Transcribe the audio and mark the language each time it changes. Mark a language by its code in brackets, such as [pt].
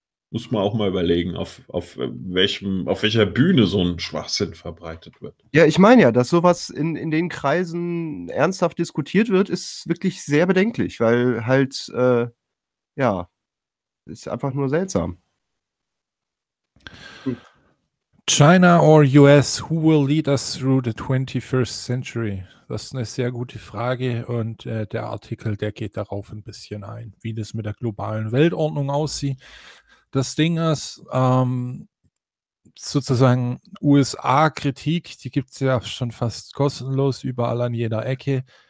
[de] Muss man auch mal überlegen, auf welcher Bühne so ein Schwachsinn verbreitet wird. Ja, ich meine ja, dass sowas in den Kreisen ernsthaft diskutiert wird, ist wirklich sehr bedenklich, weil halt, ist einfach nur seltsam. [en] China or US, who will lead us through the 21st century? [de] Das ist eine sehr gute Frage und der Artikel, der geht darauf ein bisschen ein, wie das mit der globalen Weltordnung aussieht. Das Ding ist, sozusagen USA-Kritik, die gibt es ja schon fast kostenlos überall an jeder Ecke.